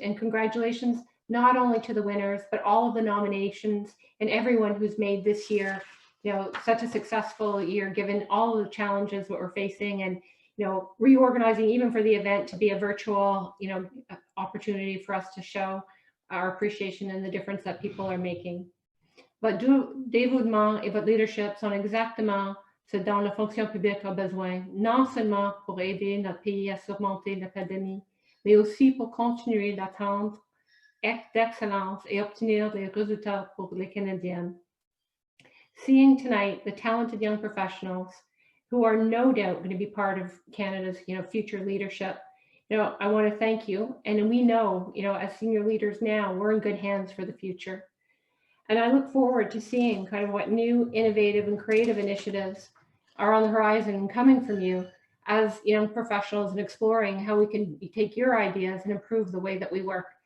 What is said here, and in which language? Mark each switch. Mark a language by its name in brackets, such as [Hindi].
[English] And congratulations not only to the winners, but all of the nominations and everyone who's made this year, such a successful year, given all of the challenges that we're facing, and reorganizing even for the event to be a virtual, opportunity for us to show our appreciation and the difference that people are making. [French] Votre dévouement et votre leadership sont exactement ce dont la fonction publique a besoin, non seulement pour aider notre pays à surmonter la pandémie, mais aussi pour continuer d'attendre d'excellence et obtenir des résultats pour les Canadiens. [English] Seeing tonight the talented young professionals who are no doubt going to be part of Canada's future leadership, I want to thank you. And we know, as senior leaders now, we're in good hands for the future. And I look forward to seeing kind of what new, innovative, and creative initiatives are on the horizon and coming from you as young professionals, and exploring how we can take your ideas and improve the way that we work.